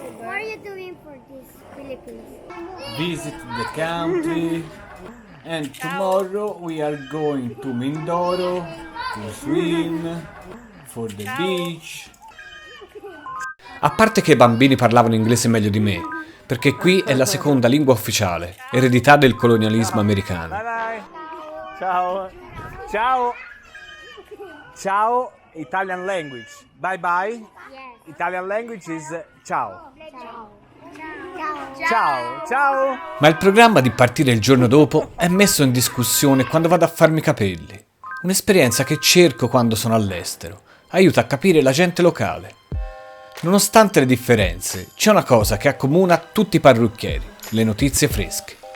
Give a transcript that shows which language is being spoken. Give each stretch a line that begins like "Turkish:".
English: What are you doing for this Philippines? Visit the country and tomorrow we are going to Mindoro to swim for the beach.
Italian: A parte che i bambini parlavano inglese meglio di me, perché qui è la seconda lingua ufficiale, eredità del colonialismo americano.
English: Bye bye. Ciao. Ciao. Ciao, Italian language. Bye bye. Yes. Italian language is ciao.
Italian: Ciao. Ciao, ciao. Ma il programma di partire il giorno dopo è messo in discussione quando vado a farmi i capelli. Un'esperienza che cerco quando sono all'estero. Aiuta a capire la gente locale. Nonostante le differenze, c'è una cosa che accomuna tutti i parrucchieri: le notizie fresche.